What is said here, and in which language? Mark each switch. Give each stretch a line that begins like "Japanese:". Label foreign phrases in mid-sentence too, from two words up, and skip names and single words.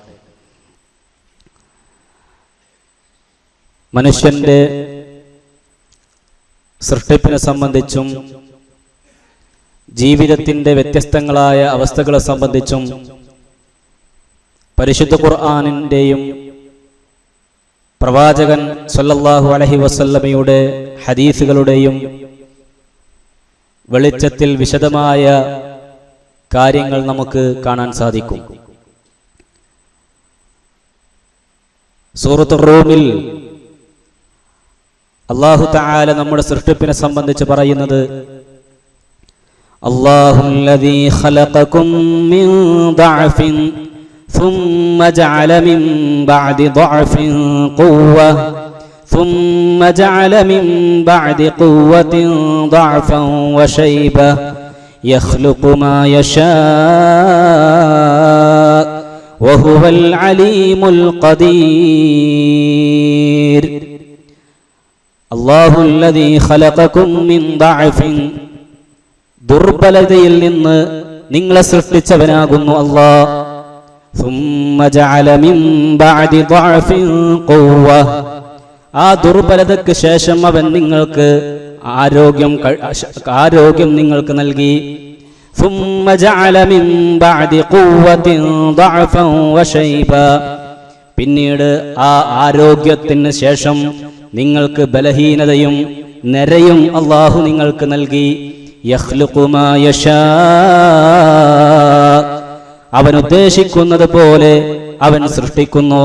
Malayalam: മനുഷ്യന്റെ സൃഷ്ടിപ്പിനെ സംബന്ധിച്ചും ജീവിതത്തിൻ്റെ വ്യത്യസ്തങ്ങളായ അവസ്ഥകളെ സംബന്ധിച്ചും പരിശുദ്ധ ഖുർആനിൻ്റെയും പ്രവാചകൻ
Arabic: صلى الله عليه وسلم
Malayalam: ഹദീസുകളുടെയും വെളിച്ചത്തിൽ വിശദമായ കാര്യങ്ങൾ നമുക്ക് കാണാൻ സാധിക്കും. സൂറത്തുർ റൂമിൽ അല്ലാഹു തആല നമ്മുടെ സൃഷ്ടിപ്പിനെ സംബന്ധിച്ച് പറയുന്നത്
Arabic: الله الذي خلقكم من ضعف ثم جعل من بعد ضعف قوة ثم جعل من بعد قوة ضعفا وشيبة يخلق ما يشاء وهو العليم القدير الله الذي خلقكم من ضعف
Malayalam: ദുർബലതയിൽ നിന്ന് നിങ്ങളെ സൃഷ്ടിച്ചവനാകുന്നു അല്ലാഹ്.
Arabic: ثم جعل من بعد ضعف قوة
Malayalam: ആ ദുർബലതയ്ക്ക് ശേഷം അവൻ നിങ്ങൾക്ക് ആരോഗ്യം നിങ്ങൾക്ക് നൽകി.
Arabic: ثم جعل من بعد قوة ضعفا وشيبا
Malayalam: പിന്നീട് ആ ആരോഗ്യത്തിന് ശേഷം നിങ്ങൾക്ക് ബലഹീനതയും നരയും അല്ലാഹു നിങ്ങൾക്ക് നൽകി.
Arabic: يخلق ما يشاء,
Malayalam: അവൻ ഉദ്ദേശിക്കുന്നത് പോലെ അവൻ സൃഷ്ടിക്കുന്നു.